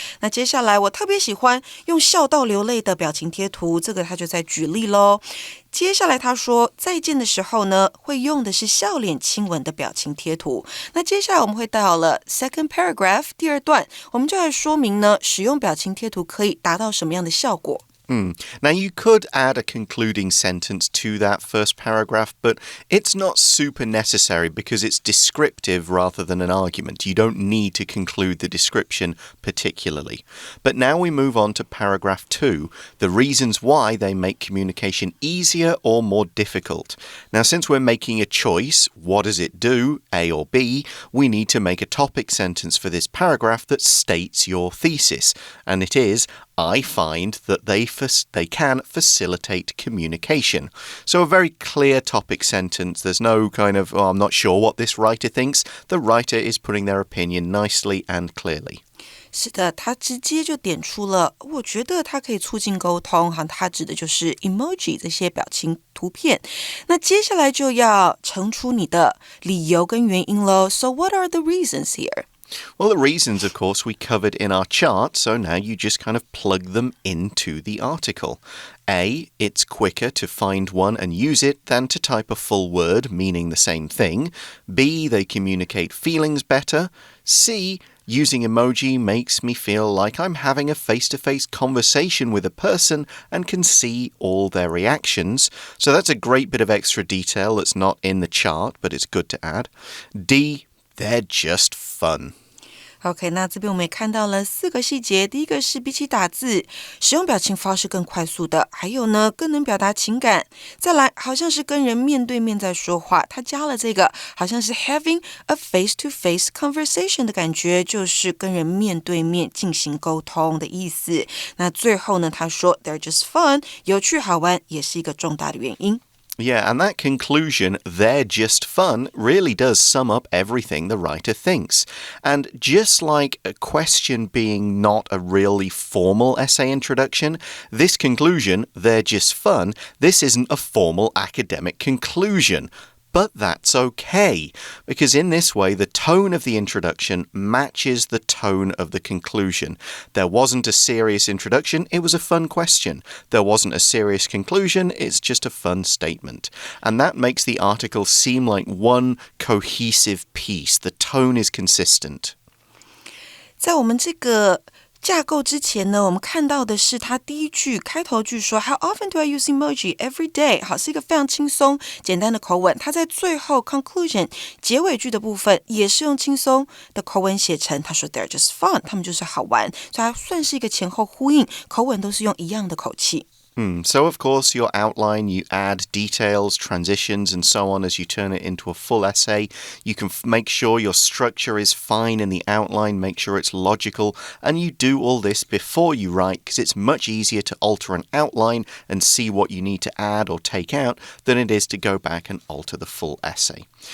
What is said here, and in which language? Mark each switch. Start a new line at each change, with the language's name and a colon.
Chinese: 那接下来我特别喜欢用笑到流泪的表情贴图，这个他就在举例咯。接下来他说再见的时候呢，会用的是笑脸亲吻的表情贴图。那接下来我们会到了
English: second paragraph
Chinese: 第2段，我们就来说明呢，使用表情贴图可以达到什么样的效果。
English: Now, you could add a concluding sentence to that first paragraph, but it's not super necessary because it's descriptive rather than an argument. You don't need to conclude the description particularly. But now we move on to paragraph 2, the reasons why they make communication easier or more difficult. Now, since we're making a choice, what does it do, A or B, we need to make a topic sentence for this paragraph that states your thesis. And it is, I find that they can facilitate communication. So a very clear topic sentence. There's no kind of, I'm not sure what this writer thinks. The writer is putting their opinion nicely and clearly.
Chinese: 是的，他直接就点出了，我觉得它可以促进沟通，他指的就是 emoji 这些表情图片。那接下来就要陈出你的理由跟原因咯。
English: So what are the reasons here? Well, the reasons, of course, we covered in our chart, so now you just kind of plug them into the article. A, it's quicker to find one and use it than to type a full word meaning the same thing. B, they communicate feelings better. C, using emoji makes me feel like I'm having a face-to-face conversation with a person and can see all their reactions. So that's a great bit of extra detail that's not in the chart, but it's good to add. D, they're just fun.
Chinese: OK， 那这边我们也看到了4个细节。第一个是比起打字，使用表情包是更快速的，还有呢，更能表达情感。再来，好像是跟人面对面在说话，他加了这个，好像是
English: having a face-to-face conversation
Chinese: 的感觉，就是跟人面对面进行沟通的意思。那最后呢，他说
English: they're just fun，
Chinese: 有趣好玩，也是一个重大的原因。
English: Yeah, and that conclusion, they're just fun, really does sum up everything the writer thinks. And just like a question being not a really formal essay introduction, this conclusion, they're just fun, this isn't a formal academic conclusion. But that's okay, because in this way, the tone of the introduction matches the tone of the conclusion. There wasn't a serious introduction, it was a fun question. There wasn't a serious conclusion, it's just a fun statement. And that makes the article seem like one cohesive piece. The tone is consistent.
Chinese: 在我们这个架构之前呢，我们看到的是他第一句开头句说
English: How often do I use emoji? Every day.
Chinese: 好，是一个非常轻松简单的口吻。他在最后 conclusion 结尾句的部分也是用轻松的口吻写成，他说
English: They're just fun.
Chinese: 他们就是好玩，所以它算是一个前后呼应，口吻都是用一样的口气。
English: So, of course, your outline, you add details, transitions, and so on as you turn it into a full essay. You can make sure your structure is fine in the outline, make sure it's logical, and you do all this before you write because it's much easier to alter an outline and see what you need to add or take out than it is to go back and alter the full essay.